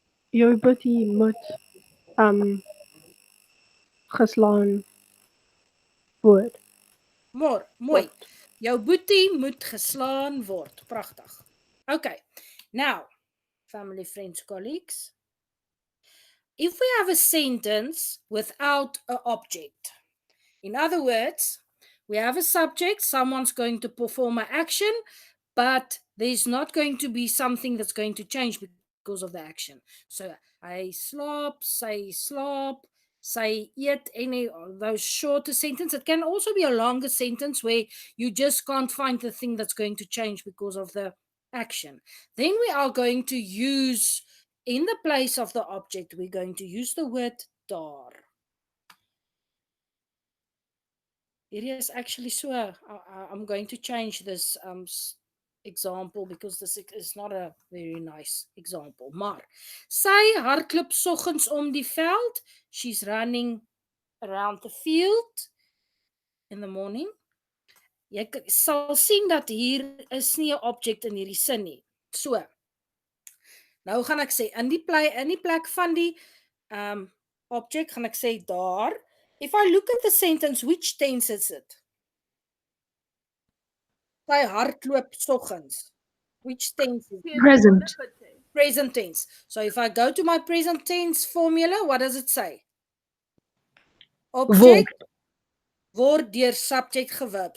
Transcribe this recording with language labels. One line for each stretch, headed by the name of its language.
Afrikaans: Jou boetie moet geslaan word. Mooi. Jou boetie moet geslaan word. Pragtig. Okay.
English: Now, family, friends, colleagues. If we have a sentence without an object, in other words, we have a subject, someone's going to perform an action, but there's not going to be something that's going to change because of the action. So, I slop, say slop, say eat, any of those shorter sentences. It can also be a longer sentence where you just can't find the thing that's going to change because of the action. Then we are going to use, in the place of the object, we're going to use the word daar. It is actually so. I'm going to change this example because this is not a very nice example.
Afrikaans: Maar sy hardloop soggens om die veld.
English: She's running around the field in the morning.
Afrikaans: Jy sal sien dat hier is nie 'n object in hierdie sin nie. So. Nou gaan ek sê in die plek van die object gaan ek sê daar.
English: If I look at the sentence, which tense is it?
Afrikaans: Sy hardloop soggens.
English: Which tense is it? Present. Present tense. So if I go to my present tense formula, what does it say?
Afrikaans: Object word deur subject gewerb.